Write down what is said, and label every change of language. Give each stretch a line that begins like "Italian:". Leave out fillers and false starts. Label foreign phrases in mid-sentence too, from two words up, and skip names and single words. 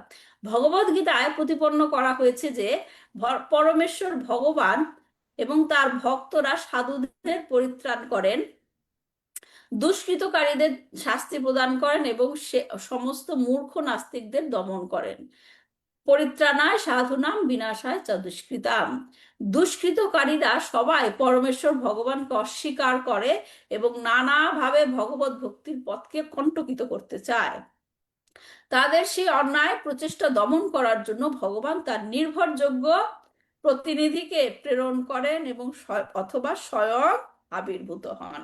Bangla: ভগবদ গীতায় প্রতিপন্ন করা হয়েছে যে পরমেশ্বর ভগবান এবং তার ভক্তরা সাধুদের পরিত্রাণ করেন, দুষ্কৃতকারীদের শাস্তি প্রদান করেন এবং সে সমস্ত মূর্খ নাস্তিকদের দমন করেন।
Sanskrit: परित्राणाय साधुनाम विनाशाय च दुष्कृताम।
Bangla: দুষ্কৃতকারীরা সবাই পরমেশ্বর ভগবানকে অস্বীকার করে এবং নানাভাবে ভগবত ভক্তির পথকে কণ্টকিত করতে চায়। তাদের সেই অন্যায় প্রচেষ্টা দমন করার জন্য ভগবান তার নির্ভরযোগ্য প্রতিনিধিকে প্রেরণ করেন এবং অথবা স্বয়ং আবির্ভূত হন।